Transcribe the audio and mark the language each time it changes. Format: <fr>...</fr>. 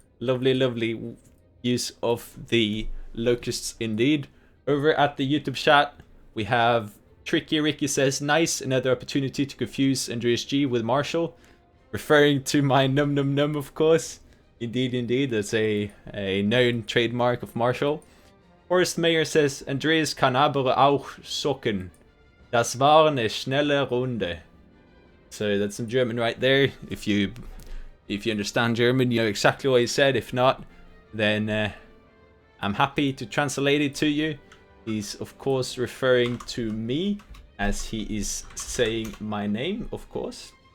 <en>Lovely, lovely use of the Locusts indeed. Over at the YouTube chat, we have Tricky Ricky says, nice, another opportunity to confuse AndreasG with Marshall. Referring to my num num num, of course. Indeed, indeed, that's a known trademark of Marshall.</en> <de>Forest Mayor says, Andreas kann aber auch socken. Das war eine schnelle Runde.</de> <en>So that's some German right there. If you understand German, you know exactly what he said. If not, then I'm happy to translate it to you. He's of course referring to me as he is saying my name, of course.</en>